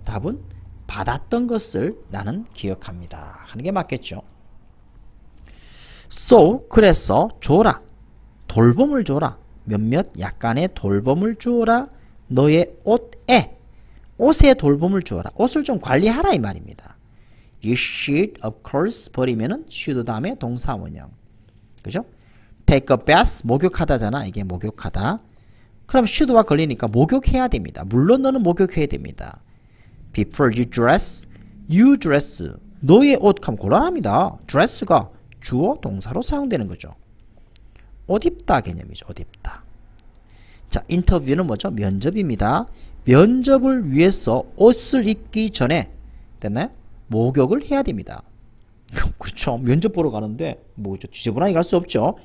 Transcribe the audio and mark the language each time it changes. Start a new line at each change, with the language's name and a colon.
Korean: 답은 받았던 것을 나는 기억합니다. 하는 게 맞겠죠.
English: So,
Korean: 그래서 줘라. 돌봄을 줘라. 몇몇 약간의 돌봄을 주어라. 너의 옷에. 옷에 돌봄을 주어라. 옷을 좀 관리하라 이 말입니다.
English: You should, of course,
Korean: 버리면은 should 다음에 동사 원형. 그죠?
English: Take a bath,
Korean: 목욕하다잖아. 이게 목욕하다. 그럼 should와 걸리니까 목욕해야 됩니다. 물론 너는 목욕해야 됩니다.
English: Before you dress, you dress.
Korean: 너의 옷 하면 곤란합니다. dress가 주어 동사로 사용되는 거죠. 옷 입다 개념이죠. 옷 입다. 자, 인터뷰는 뭐죠? 면접입니다. 면접을 위해서 옷을 입기 전에 됐나요? 목욕을 해야 됩니다. 그렇죠. 면접 보러 가는데 뭐 지저분하게 갈 수 없죠.